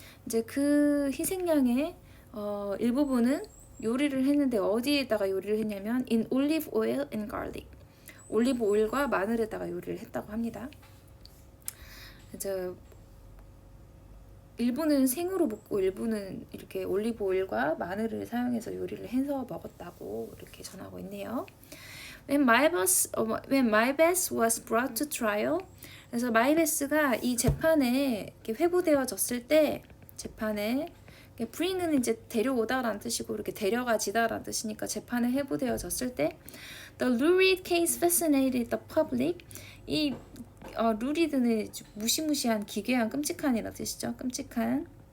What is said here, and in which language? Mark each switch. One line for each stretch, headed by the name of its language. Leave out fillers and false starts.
Korean: 이제 그 희생량의 일부분은 요리를 했는데 어디에다가 요리를 했냐면
English: in olive oil and garlic.
Korean: 올리브 오일과 마늘에다가 요리를 했다고 합니다. 이제 일부는 생으로 먹고 일부는 이렇게 올리브 오일과 마늘을 사용해서 요리를 해서 먹었다고 이렇게 전하고 있네요.
English: When Maybeth was brought to trial.
Korean: 그래서 마이베스가 이 재판에 이렇게 회부되어졌을 때, 재판에 bring은 이제 데려오다라는 뜻이고 이렇게 데려가지다라는 뜻이니까 재판에 회부되어졌을 때
English: The lurid case fascinated the public.
Korean: 이 루리드는 무시무시한, 기괴한, 끔찍한이라는 뜻이죠. 끔찍한.